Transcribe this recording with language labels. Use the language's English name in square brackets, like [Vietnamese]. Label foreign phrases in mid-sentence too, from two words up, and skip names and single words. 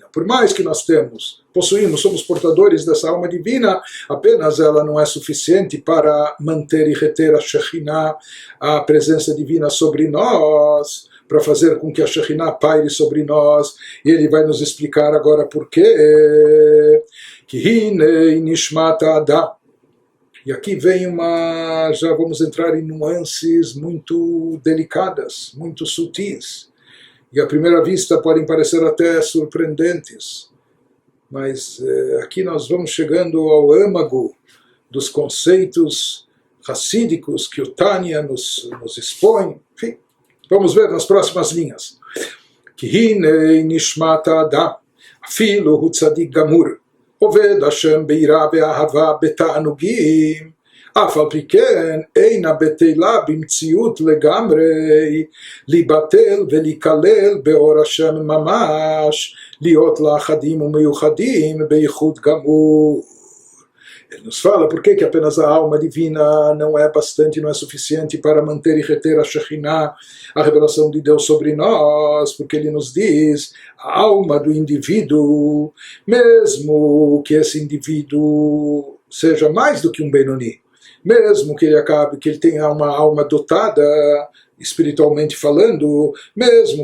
[Portuguese] Por mais que nós possuímos, somos portadores dessa alma divina, apenas ela não é suficiente para manter e reter a Shekhinah, a presença divina sobre nós, para fazer com que a Shekhinah paire sobre nós. E ele vai nos explicar agora por quê. [Hebrew] כי הנה נשמת אדם. [Portuguese] E aqui vem já vamos entrar em nuances muito delicadas, muito sutis. E à primeira vista podem parecer até surpreendentes. Mas aqui nós vamos chegando ao âmago dos conceitos racídicos que o Tânia nos expõe. Enfim, vamos ver nas próximas linhas. [Hebrew] כי הנה נשמת אדם, אפילו הוא צדיק גמור. עובד השם ביראה ואהבה בתענוגים, אף על פי כן אינה בטלה במציאות לגמרי, להיבטל ולהיכלל באור השם ממש, להיות לאחדים ומיוחדים בייחוד גמור. [Portuguese] Ele nos fala por que apenas a alma divina não é bastante, não é suficiente para manter e reter a Shekhinah, a revelação de Deus sobre nós, porque ele nos diz, a alma do indivíduo, mesmo que esse indivíduo seja mais do que um Benoni, mesmo que ele tenha uma alma dotada, espiritualmente falando, mesmo